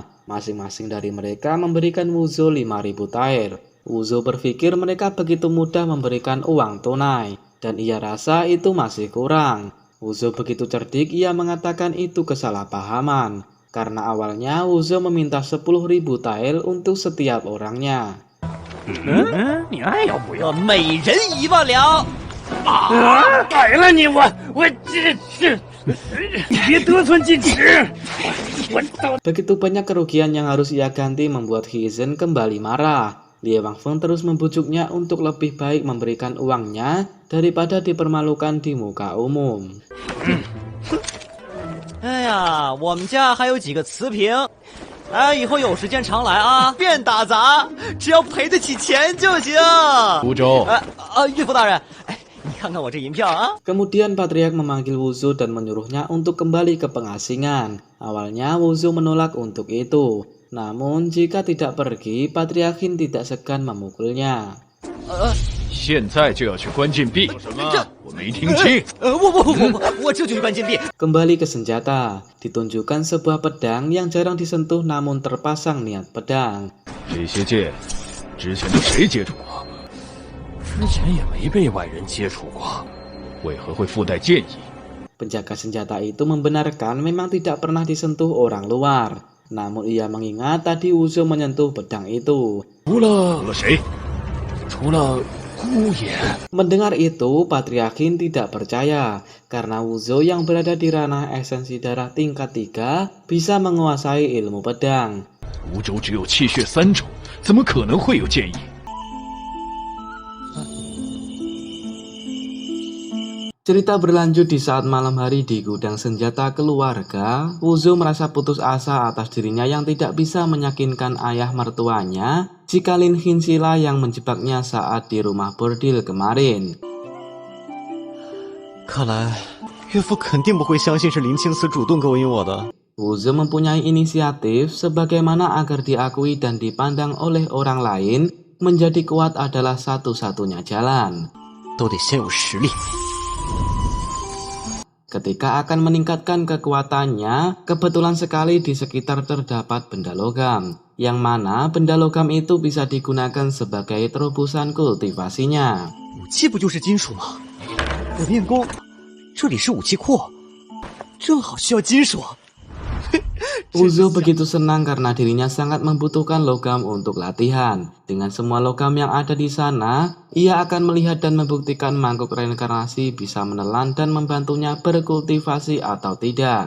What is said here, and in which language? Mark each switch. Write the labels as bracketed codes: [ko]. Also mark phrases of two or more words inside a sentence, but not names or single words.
[id] Masing-masing dari mereka memberikan Wuzhou 5.000 tael. Wuzhou berpikir mereka begitu mudah memberikan uang tunai, dan ia rasa itu masih kurang. Wuzhou begitu cerdik, ia mengatakan itu kesalahpahaman, karena awalnya Wuzhou meminta 10.000 tael untuk setiap orangnya. [zh] 你爱要不要？每人1万两。改了你我这，你别得寸进尺。 [id] Begitu banyak kerugian yang harus ia ganti membuat Hizen kembali marah. Li Wangfeng terus membujuknya untuk lebih baik memberikan uangnya daripada dipermalukan di muka umum. [zh] 哎呀，我们家还有几个瓷瓶，哎，以后有时间常来啊，便打杂，只要赔得起钱就行。吴州，岳父大人，哎。 你看看我这银票啊！ [id] Kemudian Patriark memanggil Wuzhou dan menyuruhnya untuk kembali ke pengasingan. Awalnya Wuzhou menolak untuk itu. Namun jika tidak pergi, Patriark Hin tidak segan memukulnya. [zh] 现在就要去关禁闭？什么？我没听清。我这就去关禁闭。 [id] Kembali ke senjata, ditunjukkan sebuah pedang yang jarang disentuh namun terpasang niat pedang. [zh] 这些剑之前都谁接触过？之前也没被外人接触过，为何会附带剑意？ [id] Penjaga senjata itu membenarkan memang tidak pernah disentuh orang luar. Namun ia mengingat tadi Wuzhou menyentuh pedang itu. [zh] 除了谁？除了姑爷。 [id] Mendengar itu, Patriark Hin tidak percaya karena Wuzhou yang berada di ranah esensi darah tingkat 3 bisa menguasai ilmu pedang. [zh] 吴州只有气血3种，怎么可能会有剑意？ [id] Cerita berlanjut di saat malam hari di gudang senjata keluarga. Wuzhou merasa putus asa atas dirinya yang tidak bisa meyakinkan ayah mertuanya jika Lin Hinsila yang menjebaknya saat di rumah bordil kemarin. [zh] 看来岳父肯定不会相信是林青瓷主动勾引我的。 [id] Wuzhou mempunyai inisiatif sebagaimana agar diakui dan dipandang oleh orang lain menjadi kuat adalah satu-satunya jalan. [zh] 都得先有实力。 [id] Ketika akan meningkatkan kekuatannya, kebetulan sekali di sekitar terdapat benda logam, yang mana benda logam itu bisa digunakan sebagai terobosan kultivasinya. [zh] 武器不就是金属吗？我练功，这里是武器库，正好需要金属。 [id] Wuzhou begitu senang karena dirinya sangat membutuhkan logam untuk latihan. Dengan semua logam yang ada di sana, ia akan melihat dan membuktikan mangkuk reinkarnasi bisa menelan dan membantunya berkultivasi atau tidak.